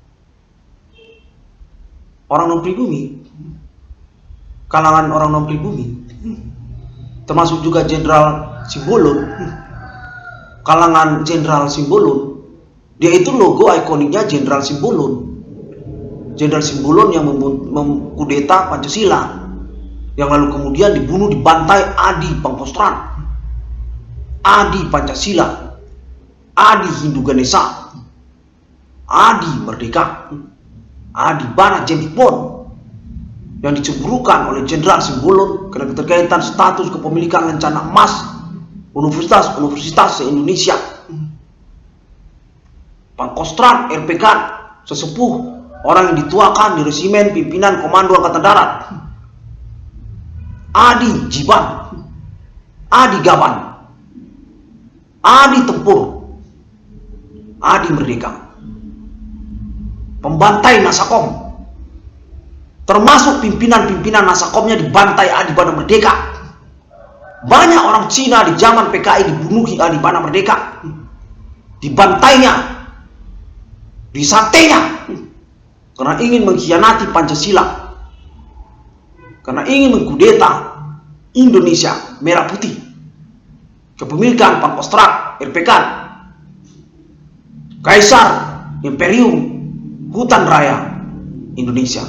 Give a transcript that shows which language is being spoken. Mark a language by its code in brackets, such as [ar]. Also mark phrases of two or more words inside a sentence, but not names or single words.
[id] Orang non pribumi, kalangan orang non pribumi, termasuk juga Jenderal Simbolon, kalangan Jenderal Simbolon, dia itu logo ikoniknya Jenderal Simbolon. Jenderal Simbolon yang mengkudeta Pancasila, yang lalu kemudian dibunuh, dibantai Adi Pangkostrat, Adi Pancasila, Adi Hindu Ganesha, Adi Merdeka, Adi Bana Jempol, yang dicemburukan oleh Jenderal Simbolon karena keterkaitan status kepemilikan rencana emas universitas se-Indonesia. Pangkostrat, RPK, sesepuh, orang yang dituakan di resimen pimpinan Komando Angkatan Darat. Adi Jiban, Adi Gaban, Adi Tempur, Adi Merdeka, pembantai Nasakom, termasuk pimpinan-pimpinan Nasakomnya dibantai Adi Bana Merdeka. Banyak orang Cina di zaman PKI dibunuhi Adi Bana Merdeka, dibantainya, disatenya, karena ingin mengkhianati Pancasila, karena ingin mengkudeta Indonesia merah putih, kepemilikan Pangkostrat, RPK, Kaisar, Imperium, Hutan Raya Indonesia.